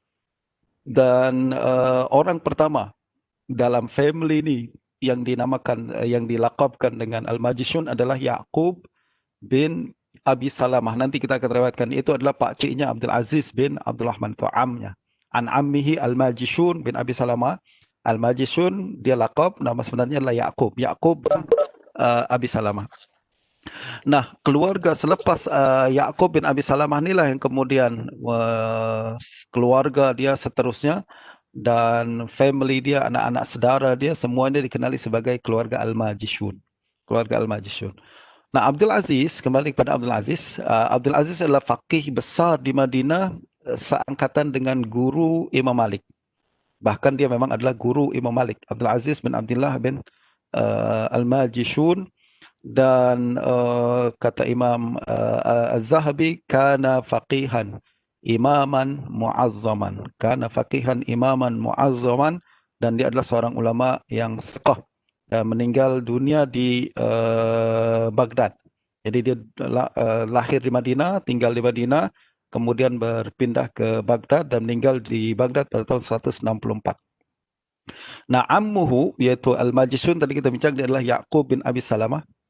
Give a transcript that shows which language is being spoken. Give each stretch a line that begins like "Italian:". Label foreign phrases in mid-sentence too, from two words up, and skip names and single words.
Malay: Dan orang pertama dalam family ini yang dinamakan, yang dilaqabkan dengan Al-Majishun adalah Ya'qub bin Abi Salamah. Nanti kita akan riwayatkan, itu adalah pakciknya Abdul Aziz bin Abdul Rahman, itu amnya.
Arabic: عن عمه الماجشون بن أبي سلمة.
Malay: Al-Majishun dia laqab, nama sebenarnya adalah Ya'qub. Ya'qub bin Abi Salamah. Nah, keluarga selepas Ya'qub bin Abi Salamah inilah yang kemudian keluarga dia seterusnya dan family dia, anak-anak saudara dia, semuanya dikenali sebagai keluarga Al-Majishun. Keluarga Al-Majishun. Nah, Abdul Aziz, kembali kepada Abdul Aziz. Abdul Aziz adalah faqih besar di Madinah, seangkatan dengan guru Imam Malik. Bahkan dia memang adalah guru Imam Malik, Abdul Aziz bin Abdullah bin Al-Majishun. Dan kata Imam Az-Zahabi,
Arabic: كان فقيها إماما معظما. كان فقيها إماما معظما.
Malay: Dan dia adalah seorang ulama yang siqah, meninggal dunia di Baghdad. Jadi dia lahir di Madinah, tinggal di Madinah, kemudian berpindah ke Baghdad dan meninggal di Baghdad pada tahun 164. Nah, ammuhu, yaitu Al-Majishun, tadi kita bincang, dia adalah Ya'qub bin Abi Salamah.